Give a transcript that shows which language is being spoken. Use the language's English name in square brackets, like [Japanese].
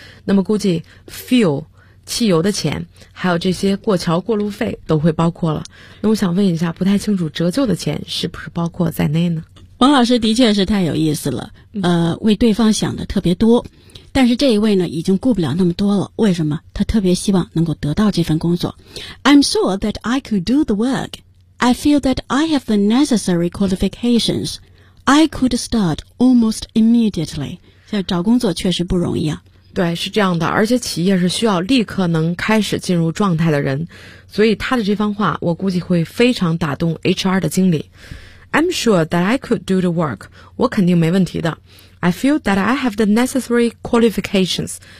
[Chinese] 那么估计 fuel 汽油的钱，还有这些过桥过路费都会包括了。那我想问一下，不太清楚折旧的钱是不是包括在内呢？王老师的确是太有意思了，为对方想的特别多，但是这一位呢已经顾不了那么多了。为什么？他特别希望能够得到这份工作。 [English] I'm sure that I could do the work. I feel that I have the necessary qualifications. I could start almost immediately. [Chinese] 现在找工作确实不容易啊。对，是这样的，而且企业是需要立刻能开始进入状态的人，所以他的这番话我估计会非常打动 HR 的经理。 [English] I'm sure that I could do the work. [Chinese] 我肯定没问题的。 [English] I feel that I have the necessary qualifications.